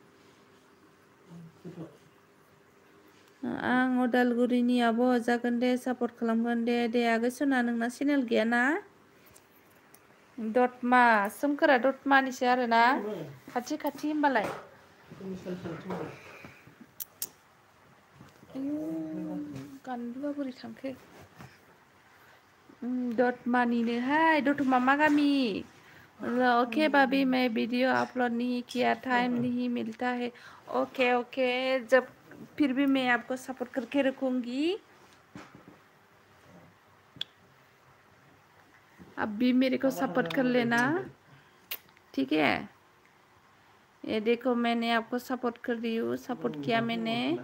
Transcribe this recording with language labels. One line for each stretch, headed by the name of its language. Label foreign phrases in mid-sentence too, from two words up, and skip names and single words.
Bodo: आं उदालगुरिनि आब' जागोन दे सापर्ट खालामगोन दे आगै सना नोंना चेनेल गैयाना दतमा सोमखोरा दतमानिसो आरोना खाथि होमबालाय गानदुआ बोरै थांखो दतमानिनोहाय दतमा मा गामि
Hindi: ओके भाभी मैं वीडियो अपलोड नहीं किया टाइम नहीं मिलता है ओके जब फिर भी मैं आपको सपोर्ट करके रखूंगी अब भी मेरे को सपोर्ट कर लेना ठीक है ये देखो मैंने आपको सपोर्ट कर दी हूँ सपोर्ट किया मैंने